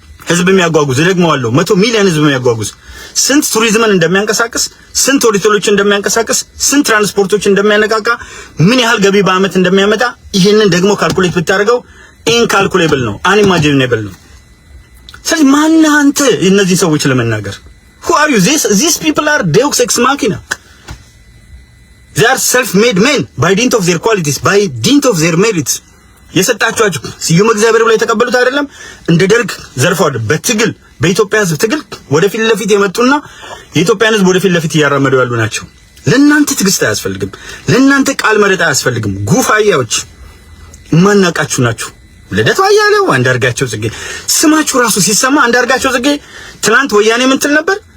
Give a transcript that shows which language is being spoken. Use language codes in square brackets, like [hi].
[am] ህዝብ የሚያጓጉዝ ደግመዋለሁ 100 ሚሊዮን ህዝብ የሚያጓጉዝ ስንት ቱሪዝምን እንደሚያንቀሳቅስ፣ ስንት ሆቴሎችን እንደሚያንቀሳቅስ፣ ስንት ትራንስፖርቶች እንደሚያነቃቃ፣ ምን ያህል ገቢ በአመት እንደሚያመጣ ይሄንን ደግሞ ካልኩሌት ብታደርገው ኢንካልኩሌብል ነው፣ አንኢማጂኔብል ነው። ስለዚህ ማነህ አንተ እነዚህ ሰዎች ለመናገር? [en] who are you? These people are deus ex machina. They are self-made men by dint of their qualities, by dint of their merits. [am] የሰጣችኋቸው ስዩም እግዚአብሔር ብለው የተቀበሉት አይደለም። እንደ ደርግ ዘርፈዋል። በትግል በኢትዮጵያ ህዝብ ትግል ወደፊት ለፊት የመጡና የኢትዮጵያን ህዝብ ወደፊት ለፊት እያራመዱ ያሉ ናቸው። ለእናንተ ትግስት አያስፈልግም። ለእናንተ ቃል መረጣ አያስፈልግም። ጉፋያዎች ማናቃችሁ ናችሁ። ልደቱ አያሌው፣ አንዳርጋቸው ጽጌ ስማችሁ ራሱ ሲሰማ አንዳርጋቸው ጽጌ ትናንት ወያኔ ምን ትል ነበር?